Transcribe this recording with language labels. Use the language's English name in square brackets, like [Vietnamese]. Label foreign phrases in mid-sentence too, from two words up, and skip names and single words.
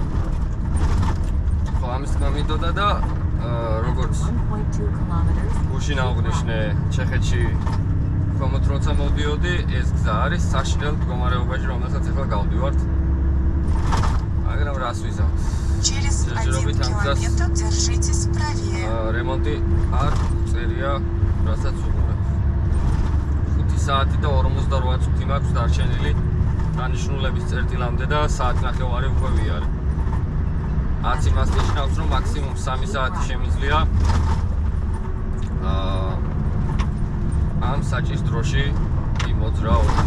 [Georgian] ხო, ამის თქმა მინდოდა და როგორც [English] 1.2 kilometers. [Georgian] გუშინ აღვნიშნე, ჩეხეთში ქვემოთ როცა მოვდიოდი, ეს გზა არის საშინელ მდგომარეობაში, რომელსაც ახლა გავდივართ. მაგრამ რას ვიზავთ? [Russian] Через 1 километр держитесь правее. [Georgian] რემონტი არ წერია, რასაც უყურებ. 5 საათი და 48 წუთი მაქვს დარჩენილი დანიშნულების წერტილამდე და საათნახევარი უკვე ვიარე. 10 იმას ნიშნავს, რომ მაქსიმუმ 3 საათი შემიძლია ამ საჭის დროში იმოძრაო.